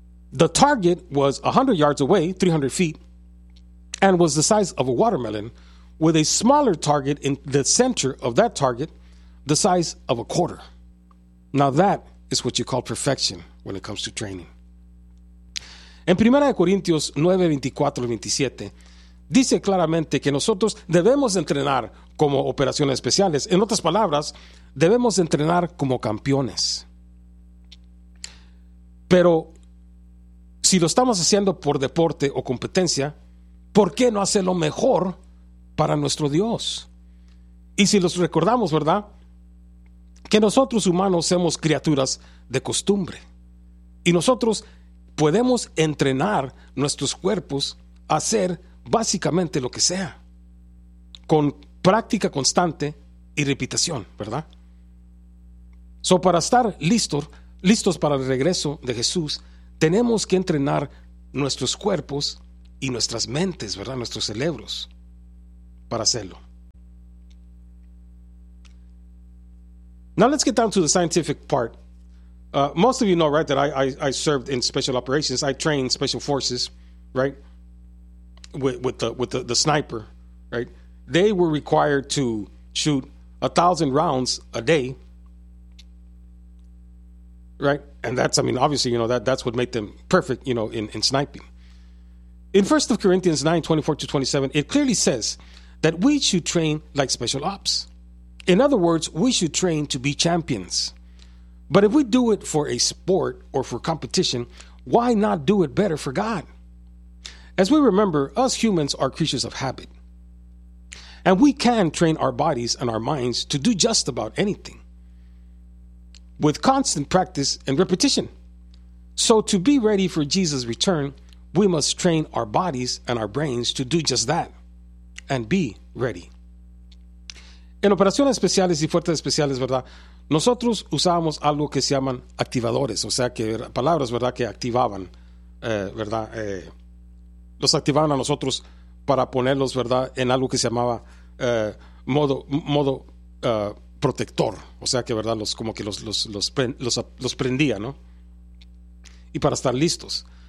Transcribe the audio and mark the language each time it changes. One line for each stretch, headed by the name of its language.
English: The target was 100 yards away, 300 feet, and was the size of a watermelon, with a smaller target in the center of that target, the size of a quarter. Now that is what you call perfection when it comes to training.
Spanish: En 1 Corintios 9, 24 y 27, dice claramente que nosotros debemos entrenar como operaciones especiales. En otras palabras, debemos entrenar como campeones. Pero si lo estamos haciendo por deporte o competencia, ¿por qué no hacerlo mejor para nuestro Dios? Y si los recordamos, ¿verdad? Que nosotros humanos somos criaturas de costumbre. Y nosotros podemos entrenar nuestros cuerpos a hacer básicamente lo que sea, con práctica constante y repetición, ¿verdad? So, para estar listos para el regreso de Jesús, tenemos que entrenar nuestros cuerpos y nuestras mentes, ¿verdad? Nuestros cerebros, para hacerlo.
English: Now let's get down to the scientific part. Most of you know, right, that I served in special operations. I trained special forces, right, with the sniper, right. They were required to shoot 1,000 rounds a day, right, and that's, I mean, obviously, you know, that's what made them perfect, you know, in sniping. In 1 Corinthians 9, 24 to 27, it clearly says that we should train like special ops. In other words, we should train to be champions. But if we do it for a sport or for competition, why not do it better for God? As we remember, us humans are creatures of habit. And we can train our bodies and our minds to do just about anything with constant practice and repetition. So to be ready for Jesus' return, we must train our bodies and our brains to do just that and be ready.
Spanish: En operaciones especiales y fuerzas especiales, ¿verdad? Nosotros usábamos algo que se llaman activadores, o sea, que palabras, ¿verdad?, que activaban, ¿verdad? Los activaban a nosotros para ponerlos, ¿verdad?, en algo que se llamaba modo protector, o sea, que, ¿verdad?, los prendía, ¿no? Y para estar listos.